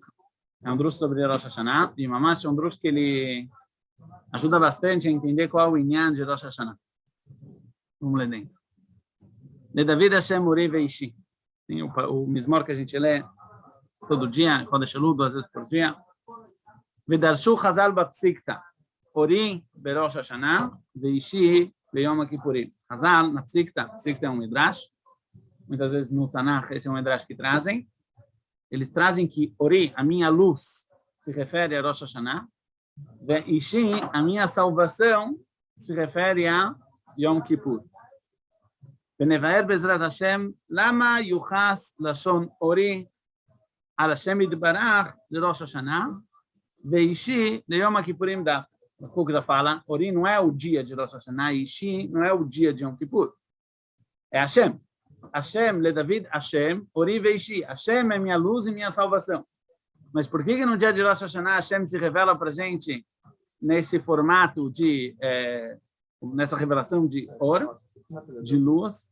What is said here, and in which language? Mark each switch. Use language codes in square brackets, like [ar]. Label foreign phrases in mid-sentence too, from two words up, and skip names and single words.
[pt] É um drush sobre Rosh Hashanah. E Mamash é um drush que ele ajuda bastante a entender qual é o inyan de Rosh Hashanah. Vamos ler dentro. [he] לדוד השם אורי וישעי. [pt] Tem o Mizmor que a gente lê todo dia, [he] חודש אלול, [pt] 2 vezes por dia. [he] ודרשו חז"ל בפסיקתא. אורי בראש השנה, וישעי ביום כיפורים. [pt] Chazal, na Psikta. Psikta é um Midrash. Muitas vezes no Tanakh, esse é um Midrash que trazem. Eles trazem que Ori, a minha luz, se refere a Rosh Hashanah. Veishi, a minha salvação, se refere a Yom Kippur. [he] ונבהר בעזרת השם, למה יוחס לשון אורי על השם יתברך לראש השנה, ואישי ליום הכיפורים דווקא. [pt] O Kook fala, Ori não é o dia de Rosh Hashanah, Ishi não é o dia de Yom Kippur. É Hashem. [he] השם, לדוד, השם, אורי וישעי. [pt] Hashem é minha luz e minha salvação. Mas por que no dia de Rosh Hashanah Hashem se revela para a gente nesse formato de, nessa revelação de Or, de luz?